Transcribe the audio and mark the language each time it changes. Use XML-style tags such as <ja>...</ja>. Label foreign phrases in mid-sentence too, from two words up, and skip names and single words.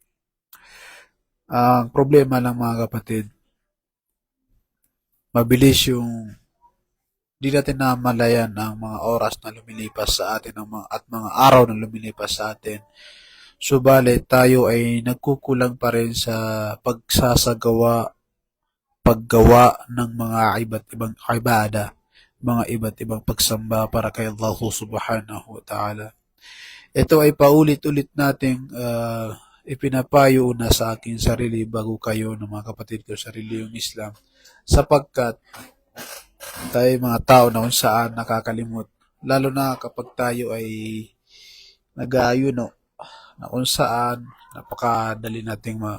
<tl>Ang problema lang mga kapatid, mabilis yung di natin namalayan ang mga oras na lumilipas sa atin at mga araw na lumilipas sa atin. Subalit tayo ay nagkukulang pa rin sa paggawa ng mga iba't ibang ibada, mga iba't ibang pagsamba para kay Allah</tl> <ar>سبحانه وتعالى.</ar> <tl>Ito ay paulit-ulit nating ipinapayo na sa aking sarili bago kayo ng mga kapatid ko sa reliyong Islam, sapagkat tayo mga tao na kung saan nakakalimot, lalo na kapag tayo ay nag-aayuno, na kung saan napakadali nating</tl>